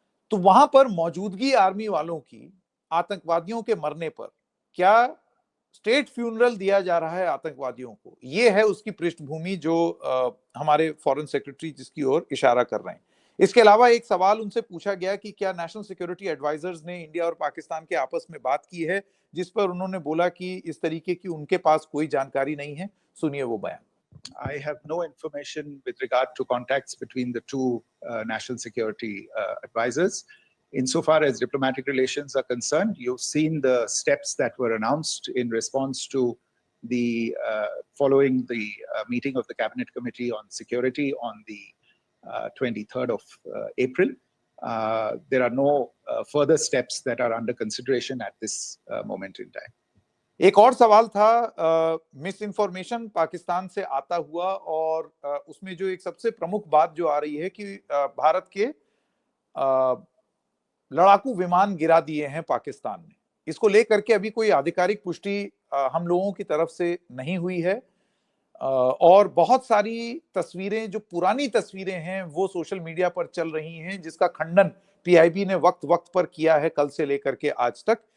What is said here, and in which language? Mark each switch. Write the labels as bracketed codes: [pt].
[hi] तो वहां पर मौजूदगी आर्मी वालों की आतंकवादियों के मरने पर क्या स्टेट फ्यूनरल दिया जा रहा है आतंकवादियों को, ये है उसकी पृष्ठभूमि जो हमारे फॉरेन सेक्रेटरी जिसकी ओर इशारा कर रहे हैं। इसके अलावा एक सवाल उनसे पूछा गया कि क्या नेशनल सिक्योरिटी एडवाइजर्स ने इंडिया और पाकिस्तान के आपस में बात की है, जिस पर उन्होंने बोला कि इस तरीके की उनके पास कोई जानकारी नहीं है। सुनिए वो बयान। [en] I have no information with regard to contacts between the two national security advisors. Insofar as diplomatic relations are concerned, you've seen the steps that were announced in response to the following the meeting of the Cabinet Committee on Security on the 23rd of April. There are no further steps that are under consideration at this moment in time. [hi] एक और सवाल था miss information Pakistan से आता हुआ, और उसमें जो एक सबसे प्रमुख बात जो आ रही है कि भारत के लड़ाकू विमान गिरा दिए हैं पाकिस्तान ने। इसको लेकर के अभी कोई आधिकारिक पुष्टि हम लोगों की तरफ से नहीं हुई है, और बहुत सारी तस्वीरें, जो पुरानी तस्वीरें हैं, वो सोशल मीडिया पर चल रही हैं, जिसका खंडन पीआईबी ने वक्त वक्त पर किया है, कल से लेकर के आज तक।